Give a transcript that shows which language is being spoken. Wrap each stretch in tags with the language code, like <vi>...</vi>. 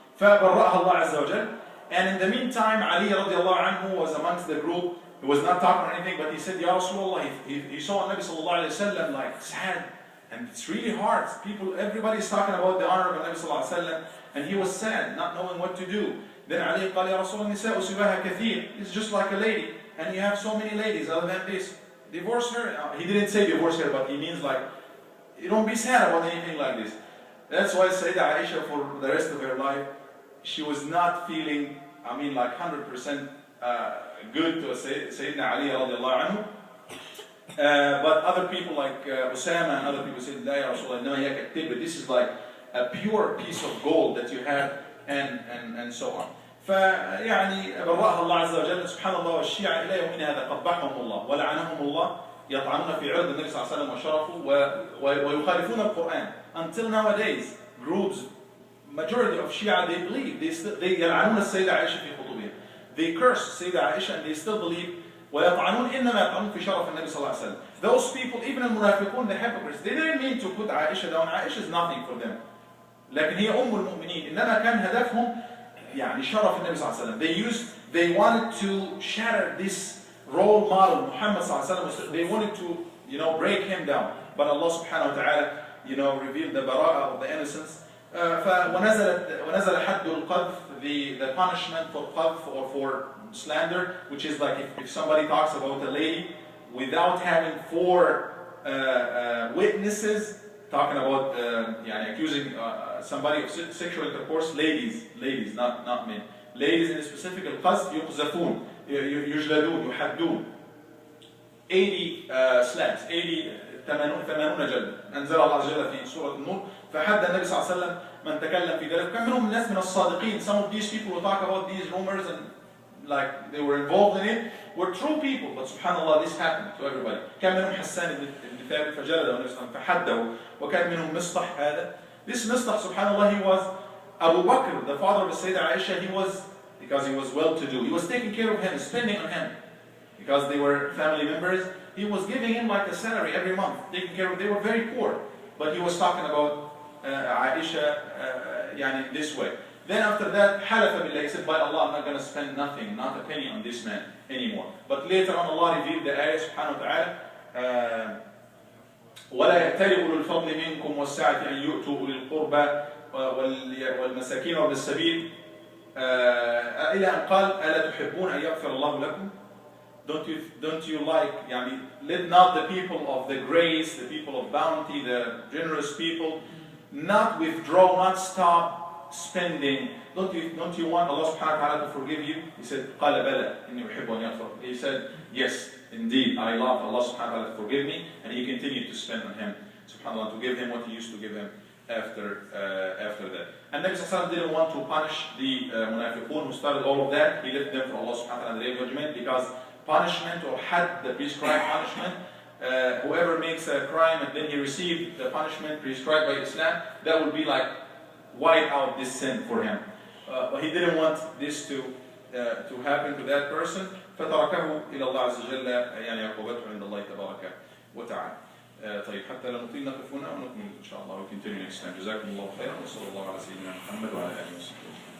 <ar>فَبَرَّأَهَا اللَّهُ عَزَّ وَجَلَّ.</ar> <en>And in the meantime, Ali radiallahu anhu was amongst the group. He was not talking or anything, but he said, Ya Rasulullah, he saw Nabi sallallahu alayhi wa sallam like sad. And it's really hard. Everybody's talking about the honor of Nabi sallallahu alayhi wa sallam. And he was sad, not knowing what to do. Then Ali</en> <ar>قال يا رسول النساء سواها كثير.</ar> <en>It's just like a lady. And you have so many ladies other than this. Divorce her. He didn't say divorce her, but he means like, you don't be sad about anything like this. That's why Sayyidah Aishah, for the rest of her life, she was not feeling, like 100% good to Sayyidina Ali radiallahu anhu. But other people like Usama and other people said,</en> <ar>لا يا رسول الله إنما هي كالتبر.</ar> <en>This is like a pure piece of gold that you have, and so on.</en> <ar>فيعني برأها الله عز وجل. سبحان الله والشيعة إلى يومنا هذا قبحهم الله ولعنهم الله يطعنون في عرض النبي صلى الله عليه وسلم وشرفه ويخالفون القرآن.</ar> <en>Until nowadays, groups, majority of Shia, they believe, they</en> <ar>يلعنون السيدة عائشة في خطوبها.</ar> <en>They curse Sayyida Aisha and they still believe</en> <ar>ويطعنون إنما يطعنون في شرف النبي صلى الله عليه وسلم.</ar> <en>Those people, even المنافقون, the hypocrites, they didn't mean to put Aisha down. Aisha is nothing for them.</en> <ar>لكن هي أم المؤمنين. إنما كان هدفهم يعني شرف النبي صلى الله عليه وسلم.</ar> <en>They wanted to shatter this role model, Muhammad</en> <ar>صلى الله عليه وسلم.</ar> <en>They wanted to, break him down. But Allah subhanahu wa ta'ala, revealed the bara'ah of the innocence.</en> <ar>ونزل حد القذف,</ar> <en>the punishment for qadf or for slander, which is like if somebody talks about a lady without having 4 witnesses, talking about accusing somebody of sexual intercourse, ladies, not men. Ladies in specific,</en> <ar>القذف يقذفون, يجلدون, يحدون.</ar> <en>80 slaps, 80 جلد.</en> <ar>أنزل الله عز وجل في سورة النور. فحد النبي صلى الله عليه وسلم من تكلم في ذلك. كان منهم الناس من الصادقين.</ar> <en>Some of these people who talk about these rumors and like they were involved in it were true people. But subhanallah, this happened to everybody.</en> <ar>كان منهم حسان بن ثابت فجلده النبي صلى الله عليه وسلم فحده. وكان منهم مصطح هذا.</ar> <en>This مصطح, subhanallah, he was Abu Bakr, the father of the Sayyidah Aisha. Because he was well-to-do, he was taking care of him, spending on him. Because they were family members, he was giving him like a salary every month, taking care of. They were very poor, but he was talking about Aisha, this way. Then after that,</en> <ar>حلف بالله,</ar> <en>he said, by Allah, I'm not going to spend nothing, not a penny on this man anymore. But later on, Allah revealed the ayah, subhanahu wa ta'ala,</en> <ar>ولا يأتل أولو الفضل منكم والسعة أن يؤتوا أولي القربى والمساكين وابن السبيل إلى أن قال ألا تحبون أن يغفر الله لكم.</ar> <en>Don't you like, يعني, let not the people of the grace, the people of bounty, the generous people, not withdraw, not stop spending. Don't you want Allah subhanahu wa ta'ala to forgive you? He said,</en> <ar>قال بلى إني أحب أن يغفر.</ar> <en>He said, yes, indeed, I love Allah subhanahu wa ta'ala to forgive me, and he continued to spend on him, subhanAllah, to give him what he used to give him after that. And Nabi Sallallahu didn't want to punish the munafiqun who started all of that. He left them for Allah subhanahu wa ta'ala on the day of judgment, because punishment, or had the prescribed punishment, whoever makes a crime and then he received the punishment prescribed by Islam, that would be like wipe out this sin for him. But he didn't want this to happen to that person.</en> <ar>فتركه إلى الله عز وجل, يعني عقوبته عند الله تبارك وتعالى. طيب حتى لا نطيل نقف هنا ونكمل إن شاء الله.</ar> <en>We continue next time.</en> <ar>جزاكم الله خيرا وصلى الله على سيدنا محمد وعلى آله وصحبه.</ar>